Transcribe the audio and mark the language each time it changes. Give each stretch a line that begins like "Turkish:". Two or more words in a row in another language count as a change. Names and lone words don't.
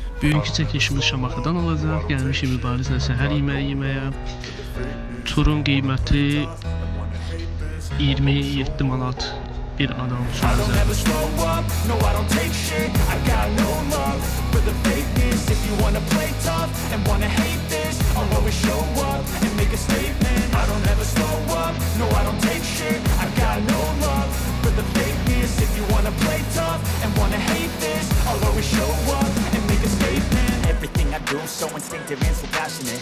Azerbaijani: Bugünkü çəkilişimiz Şamaxıdan olacaq. Gəlmişik mübarizlə səhər yeməyi yeməyə. Turun qiyməti 27 manat bir adam üçün
English: Everything I do so instinctive and so passionate.